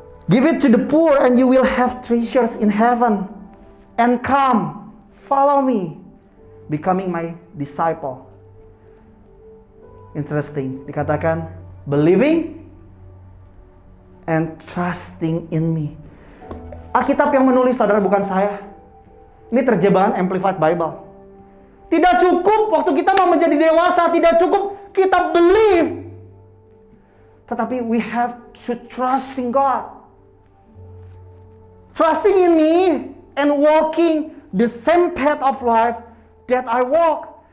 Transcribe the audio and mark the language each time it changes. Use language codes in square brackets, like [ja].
[en] Give it to the poor and you will have treasures in heaven. And come, follow me, becoming my disciple. Interesting. [id] Dikatakan [en] believing and trusting in me. [id] Alkitab yang menulis saudara bukan saya. Ini terjemahan Amplified Bible. Tidak cukup waktu kita mau menjadi dewasa, tidak cukup kita [en] believe. [id] Tetapi [en] we have to trust in God. Trusting in me and walking the same path of life that I walk.